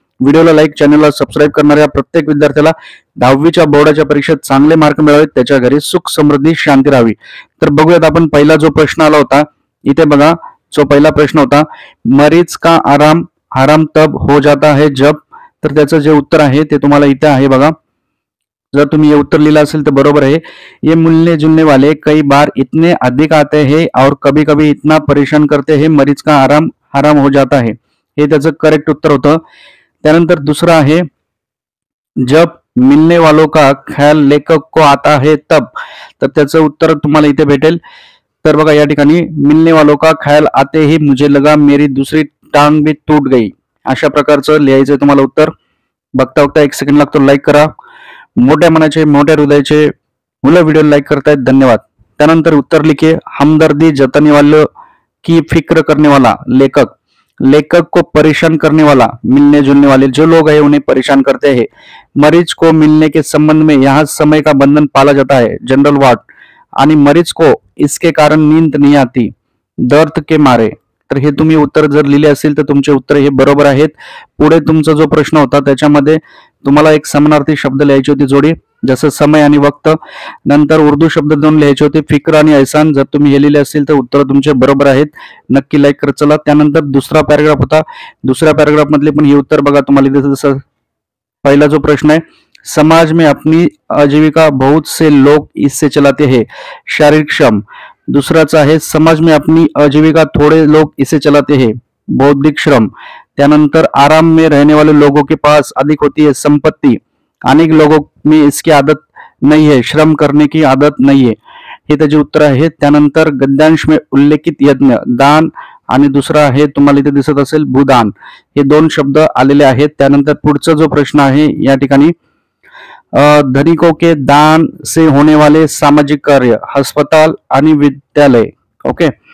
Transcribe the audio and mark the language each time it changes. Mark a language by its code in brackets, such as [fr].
[mr] व्हिडिओला लाईक, चॅनलला सबस्क्राईब करणाऱ्या प्रत्येक विद्यार्थ्याला 10वीच्या बोर्डाच्या परीक्षेत चांगले मार्क मिळावेत, त्याच्या घरी सुख समृद्धी शांती राहावी. तर बघूयात आपण. पहिला जो प्रश्न आला होता इथे बघा, जो पहिला प्रश्न होता, [hi] मरीज का आराम हराम तब हो जाता है जब. [mr] तर त्याचं जे उत्तर आहे ते तुम्हाला इथे आहे बघा. जर तुम्ही ये उत्तर लिहिलं असेल तर बरोबर आहे. [hi] ये मिलने जुलने वाले कई बार इतने अधिक आते हैं और कभी कभी इतना परेशान करते हैं, मरीज का आराम हराम हो जाता है. [mr] हे त्याचं करेक्ट उत्तर होतं. त्यानंतर दुसरं आहे, [hi] जब मिलने वालों का ख्याल लेखक को आता है तब. [mr] तर त्याचं उत्तर तुम्हाला इथे भेटेल. तर बघा या ठिकाणी, [hi] मिलने वालों का ख्याल आते ही मुझे लगा मेरी दूसरी टांग भी टूट गई. [mr] अशा प्रकारचं लिहायचं तुम्हाला उत्तर. बघता बघता 1 सेकंड लागतो. लाईक करा. मोठ्या मनाचे, मोठ्या हृदयाचे मुलं व्हिडिओ लाईक करतायत, धन्यवाद. [hi] त्यानंतर उत्तर लिखे, हमदर्दी जताने वालों की फिक्र करने वाला लेखक, लेखक को परेशान करने वाला, मिलने जुलने वाले जो लोग हैं उन्हें परेशान करते हैं. मरीज को मिलने के संबंध में यहाँ समय का बंधन पाला जाता है, जनरल वार्ड. आणि मरीज को इसके कारण नींद नहीं आती, दर्द के मारे. [mr] तर हे तुम्ही उत्तर जर लिहिले असेल तर तुमचे उत्तर हे बरोबर आहेत. पुढे तुमचा जो प्रश्न होता त्याच्यामध्ये तुम्हाला एक समानार्थी शब्द लिहायची होती जोडी, जसं समय आणि वक्त. नंतर उर्दू शब्द दोन लिहायचे होते, फिक्र आणि एहसान. जर तुम्ही हे लिहिले असतील तर उत्तर तुमचे बरोबर आहेत. नक्की लाईक करत चला. त्यानंतर दुसरा पॅराग्राफ होता. दुसऱ्या पॅराग्राफ मधले पण हे उत्तर बघा तुम्हाला इथे. जसं पहिला जो प्रश्न आहे, [hi] समाज में अपनी आजीविका बहुत से लोग इससे चलाते हैं, शारीरिक श्रम. [mr] दुसराचा आहे, [hi] समाज में अपनी आजीविका थोड़े लोग इसे चलाते हैं, बौद्धिक श्रम. त्यानंतर आराम में रहने वाले लोगों के पास अधिक होती है संपत्ति, अनेक लोगों में इसकी आदत नहीं है, श्रम करने की आदत नहीं है. [mr] हे त्याचे उत्तर आहे. त्यानंतर [hi] गद्यांश में उल्लेखित यज्ञ, दान, [mr] आणि दुसरा आहे तुम्हाला इथे दिसत असेल भूदान. हे दोन शब्द आलेले आहेत. त्यानंतर पुढचा जो प्रश्न आहे या ठिकाणी, [hi] धनिकों के दान से होने वाले सामाजिक कार्य, अस्पताल [mr] आणि विद्यालय. ओके.